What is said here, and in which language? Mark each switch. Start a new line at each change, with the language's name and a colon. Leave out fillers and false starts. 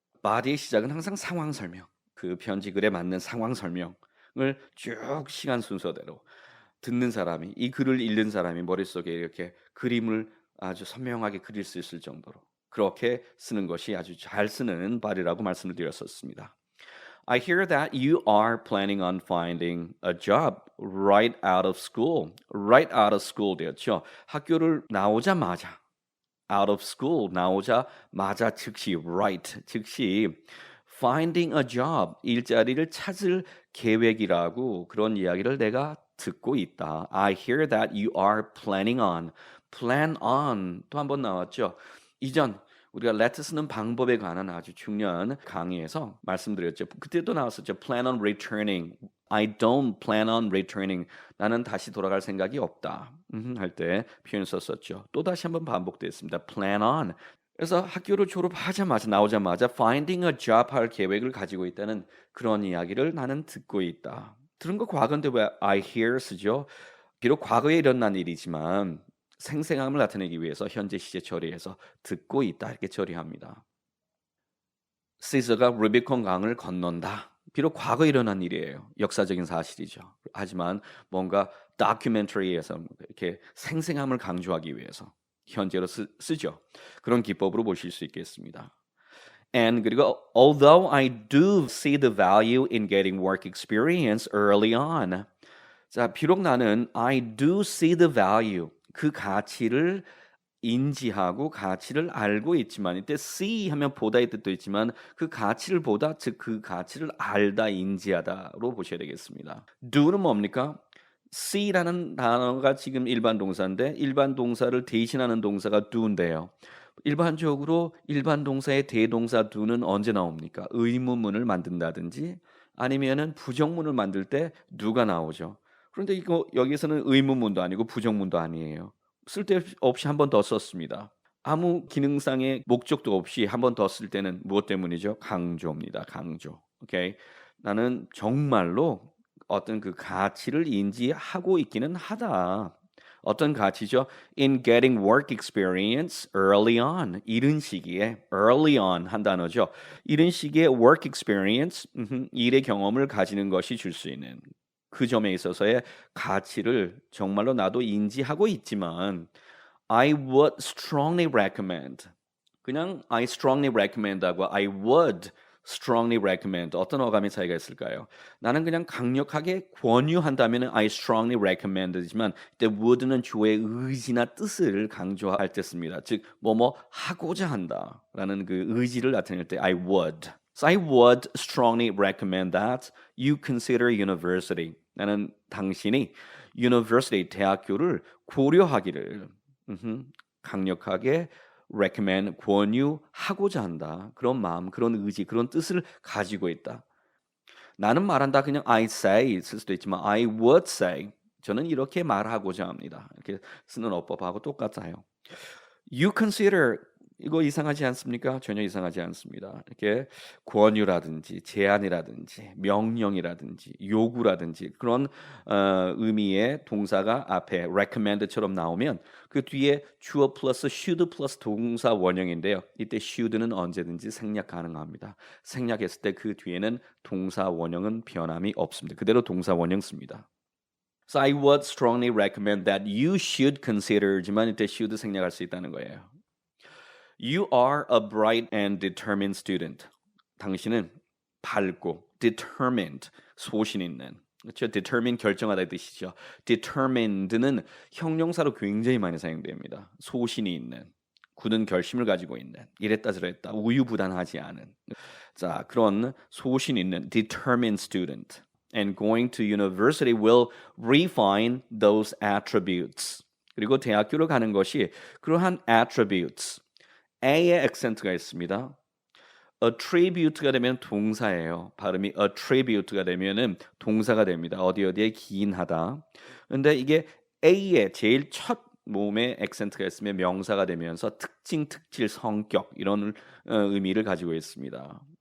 Korean: body의 시작은 항상 상황 설명, 그 편지 글에 맞는 상황 설명을 쭉 시간 순서대로 듣는 사람이 이 글을 읽는 사람이 머릿속에 이렇게 그림을 아주 선명하게 그릴 수 있을 정도로 그렇게 쓰는 것이 아주 잘 쓰는 body라고 말씀을 드렸었습니다.
English: I hear that you are planning on finding a job right out of school. Right out of school
Korean: 되었죠. 학교를 나오자마자
English: out of school
Korean: 나오자마자 즉시 right 즉시
English: finding a job
Korean: 일자리를 찾을 계획이라고 그런 이야기를 내가 듣고 있다.
English: I hear that you are planning on plan on
Korean: 또 한 번 나왔죠. 이전 우리가 let 쓰는 방법에 관한 아주 중요한 강의에서 말씀드렸죠. 그때도 나왔었죠.
English: plan on returning. I don't plan on returning.
Korean: 나는 다시 돌아갈 생각이 없다. 할 때 표현 썼었죠. 또 다시 한번 반복됐습니다.
English: plan on.
Korean: 그래서 학교를 졸업하자마자 나오자마자 finding a job 할 계획을 가지고 있다는 그런 이야기를 나는 듣고 있다. 들은 거 과거인데 왜 I hear 쓰죠? 비록 과거에 일어난 일이지만 생생함을 나타내기 위해서 현재 시제 처리해서 듣고 있다 이렇게 처리합니다. 시저가 루비콘 강을 건넌다. 비록 과거에 일어난 일이에요. 역사적인 사실이죠. 하지만 뭔가 다큐멘터리에서 이렇게 생생함을 강조하기 위해서 현재로 쓰죠. 그런 기법으로 보실 수 있겠습니다.
English: And
Korean: 그리고
English: although I do see the value in getting work experience early on.
Korean: 자, 비록 나는
English: I do see the value
Korean: 그 가치를 인지하고 가치를 알고 있지만 이때 see 하면 보다의 뜻도 있지만 그 가치를 보다 즉 그 가치를 알다 인지하다로 보셔야 되겠습니다. do는 뭡니까? see라는 단어가 지금 일반 동사인데 일반 동사를 대신하는 동사가 do인데요. 일반적으로 일반 동사의 대동사 do는 언제 나옵니까? 의문문을 만든다든지 아니면은 부정문을 만들 때 do가 나오죠. 그런데 이거 여기서는 의문문도 아니고 부정문도 아니에요. 쓸데없이 한 번 더 썼습니다. 아무 기능상의 목적도 없이 한 번 더 쓸 때는 무엇 때문이죠? 강조입니다. 강조. 오케이. 나는 정말로 어떤 그 가치를 인지하고 있기는 하다. 어떤 가치죠?
English: In getting work experience early on.
Korean: 이른 시기에 early on 한 단어죠. 이른 시기에 work experience, 일의 경험을 가지는 것이 줄 수 있는 그 점에 있어서의 가치를 정말로 나도 인지하고 있지만
English: I would strongly recommend
Korean: 그냥
English: I strongly recommend
Korean: 하고 I would strongly recommend 어떤 어감의 차이가 있을까요? 나는 그냥 강력하게 권유한다면 I strongly recommend지만 이때 would는 주어의 의지나 뜻을 강조할 때 씁니다. 즉 뭐뭐 하고자 한다라는 그 의지를 나타낼 때
English: I would. So I would strongly recommend that you consider university.
Korean: 나는 당신이 university 대학교를 고려하기를 강력하게 recommend 권유하고자 한다. 그런 마음, 그런 의지, 그런 뜻을 가지고 있다. 나는 말한다 그냥
English: I say
Korean: 쓸 수도 있지만
English: I would say
Korean: 저는 이렇게 말하고자 합니다. 이렇게 쓰는 어법하고 똑같아요.
English: You consider
Korean: 이거 이상하지 않습니까? 전혀 이상하지 않습니다. 이렇게 권유라든지 제안이라든지 명령이라든지 요구라든지 그런 의미의 동사가 앞에 recommend처럼 나오면 그 뒤에 주어 플러스 should 플러스 동사 원형인데요. 이때 should는 언제든지 생략 가능합니다. 생략했을 때 그 뒤에는 동사 원형은 변함이 없습니다. 그대로 동사 원형 씁니다.
English: So I would strongly recommend that you should consider
Korean: 지만 이때 should 생략할 수 있다는 거예요.
English: You are a bright and determined student.
Korean: 당신은 밝고 determined, 소신 있는. 그렇죠? determined 결정하다의 뜻이죠. determined는 형용사로 굉장히 많이 사용됩니다. 소신이 있는, 굳은 결심을 가지고 있는, 이랬다 저랬다, 우유부단하지 않은. 자, 그런 소신 있는 determined student.
English: And going to university will refine those attributes.
Korean: 그리고 대학교를 가는 것이 그러한 attributes. A의 액센트가 있습니다. attribute가 되면 동사예요. 발음이 attribute가 되면은 동사가 됩니다. 어디에 기인하다. 근데 이게 A의 제일 첫 몸에 액센트가 있으면 명사가 되면서 특징, 특질, 성격 이런 의미를 가지고 있습니다.